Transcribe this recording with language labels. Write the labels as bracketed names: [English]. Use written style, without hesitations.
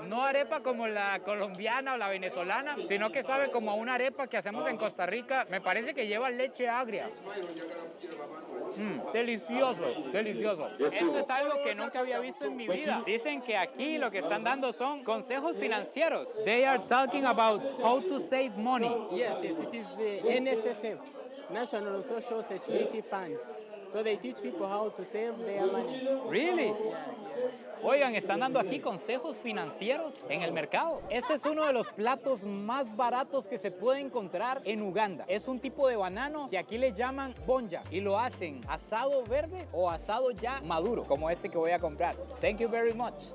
[Spanish] No arepa como la colombiana o la venezolana, sino que sabe como a una arepa que hacemos en Costa Rica. Me parece que lleva leche agria. Delicioso, delicioso. Esto es algo que nunca había visto en mi vida. Dicen que aquí lo que están dando son consejos financieros. [English] They are talking about how to save money. Yes, it is the NSSF, National Social Security Fund. So they teach people how to save their money. Really? [Spanish] Oigan, están dando aquí consejos financieros en el mercado. Este es uno de los platos más baratos que se puede encontrar en Uganda. Es un tipo de banano que aquí le llaman bonja y lo hacen asado verde o asado ya maduro, como este que voy a comprar. [English] Thank you very much.